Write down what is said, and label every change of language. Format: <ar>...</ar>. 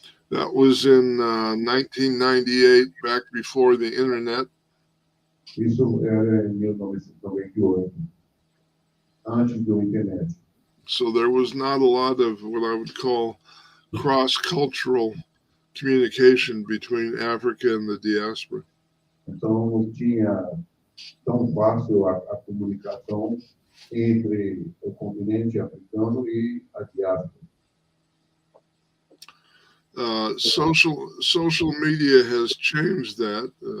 <en>That was in 1998, back before the internet.</en> <pt>Isso era em 1998, antes do internet.</pt> <en>So there was not a lot of what I would call cross-cultural communication between Africa and the diaspora.</en> <pt>Então não tinha tão fácil a comunicação entre o continente africano e a diáspora.</pt> <en>Social media has changed that.</en>